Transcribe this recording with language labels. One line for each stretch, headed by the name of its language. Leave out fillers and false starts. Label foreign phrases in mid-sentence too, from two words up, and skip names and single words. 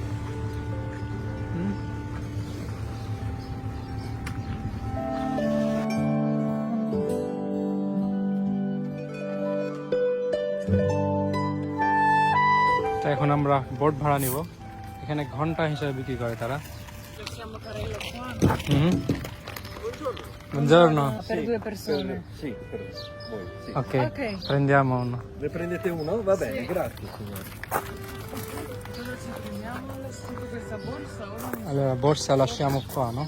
Bangla: তো এখন আমরা বোট ভাড়া নিব। এখানে ঘন্টা হিসেবে বিক্রি করে তারা। Buongiorno.
Italian: Per 2 persone. Sì, per voi, sì. Ok, Ok. prendiamo uno. Ne prendete uno? Va bene, grazie signore. Cosa ci prendiamo? Tipo questa borsa o no? Allora, borsa lasciamo qua, no?